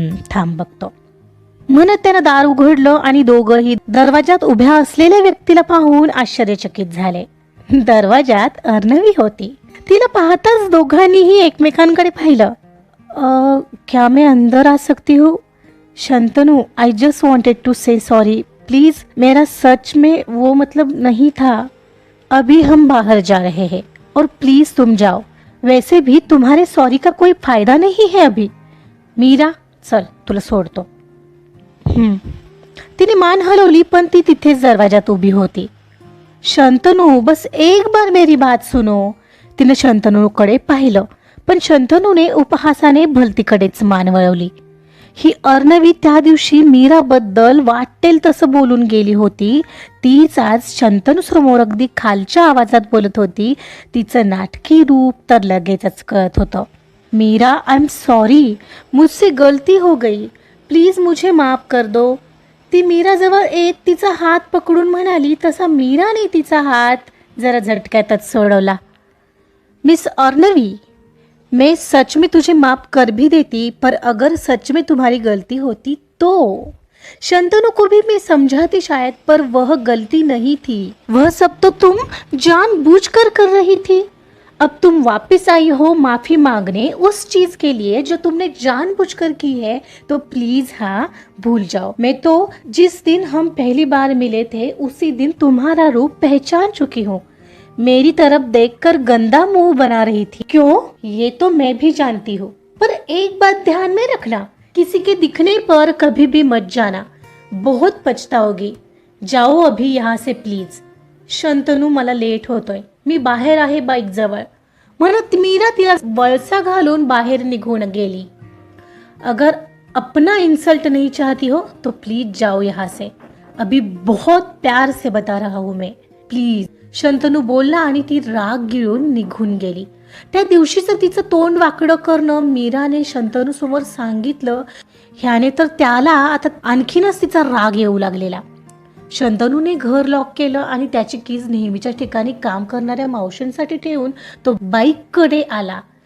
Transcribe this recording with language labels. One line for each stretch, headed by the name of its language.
Marathi: थांब बघतो म्हणत त्यानं दार उघडलं आणि दोघंही दरवाजात उभ्या असलेल्या व्यक्तीला पाहून आश्चर्यचकित झाले. दरवाजात अर्णवी होती. तिला पाहताच दोघांनीही एकमेकांकडे पाहिलं.
Hindi: क्या मैं अंदर आ सकती हूँ? Shantanu,
English: I just wanted to say sorry please,
Hindi: मेरा सच में वो मतलब नहीं था. अभी हम बाहर जा रहे हैं और प्लीज तुम जाओ. वैसे भी तुम्हारे सॉरी का कोई फायदा नहीं है अभी.
Marathi: मीरा चल, तुला सोडतो. तिने मान हलवली पण ती तिथेच दरवाजात उभी होती. शंतनू,
Hindi: बस एक बार मेरी बात सुनो.
Marathi: तिने शंतनूकडे पाहिलं पण शंतनूने उपहासाने भलतीकडेच मान वळवली. ही अर्णवी त्या दिवशी मीराबद्दल वाटेल तसं बोलून गेली होती. तीच आज शंतनू समोर अगदी खालच्या आवाजात बोलत होती. तिचं नाटकी रूप तर लगेचच कळत होतं.
Hindi: मीरा,
English: I am sorry,
Hindi: मुझसे गलती हो गई, प्लीज मुझे माफ कर दो.
Marathi: ती मीराजवळ येत तिचा हात पकडून म्हणाली तसा मीराने तिचा हात जरा झटक्यातच सोडवला.
Hindi: मिस अर्णवी, मैं सच में तुझे माफ कर भी देती, पर अगर सच में तुम्हारी गलती होती तो. शंतनू को भी मैं समझाती शायद, पर वह गलती नहीं थी. वह सब तो तुम जानबूझकर कर रही थी. अब तुम वापस आई हो माफी मांगने उस चीज के लिए जो तुमने जानबूझकर की है, तो प्लीज हाँ भूल जाओ. मैं तो जिस दिन हम पहली बार मिले थे उसी दिन तुम्हारा रूप पहचान चुकी हूँ. मेरी तरफ देखकर गंदा मुंह बना रही थी. क्यों? ये तो मैं भी जानती हूँ, पर एक बात ध्यान में रखना, किसी के दिखने पर कभी भी मत जाना, बहुत पछताओगी. जाओ अभी यहाँ से प्लीज.
Marathi: शंतनू, मला लेट होतोय, मी बाहेर आहे बाईक जवळ म्हणत मीरा तिला वळसा घालून बाहेर निघून गेली.
Hindi: अगर अपना इंसल्ट नहीं चाहती हो तो प्लीज जाओ यहाँ से, अभी बहुत प्यार से बता रहा हूँ मैं, प्लीज.
Marathi: शंतनू बोलला आणि ती राग गिळून निघून गेली. त्या दिवशीचं तिचं तोंड वाकडं करणं मीराने शंतनू समोर सांगितलं. ह्याने तर त्याला आता आणखीनच तिचा राग येऊ लागलेला. शंतनूने घर लॉक केलं आणि त्याची कीज नेहमीच्या ठिकाणी काम करणाऱ्या मावशींसाठी ठेवून तो बाईककडे आला.